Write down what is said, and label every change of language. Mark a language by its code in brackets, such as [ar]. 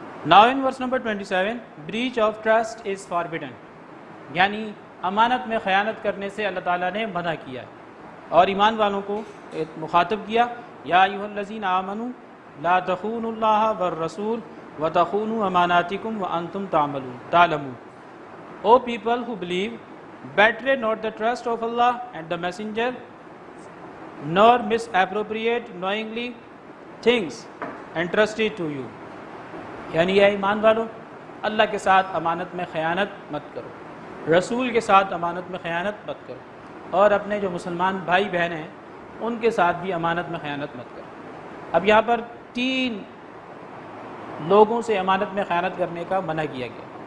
[en] Now in verse number 27 breach of trust is forbidden، [ur] یعنی امانت میں خیانت کرنے سے اللہ تعالیٰ نے منع کیا ہے، اور ایمان والوں کو مخاطب کیا [ar] یا ایھا الذین آمنوا لا تخونوا اللہ والرسول وتخونوا اماناتکم وانتم تعلمون. [en] O people who believe, betray not the trust of Allah and the messenger, nor misappropriate knowingly things entrusted to you. [ur] یعنی اے ایمان والو، اللہ کے ساتھ امانت میں خیانت مت کرو، رسول کے ساتھ امانت میں خیانت مت کرو، اور اپنے جو مسلمان بھائی بہن ہیں ان کے ساتھ بھی امانت میں خیانت مت کرو. اب یہاں پر 3 لوگوں سے امانت میں خیانت کرنے کا منع کیا گیا.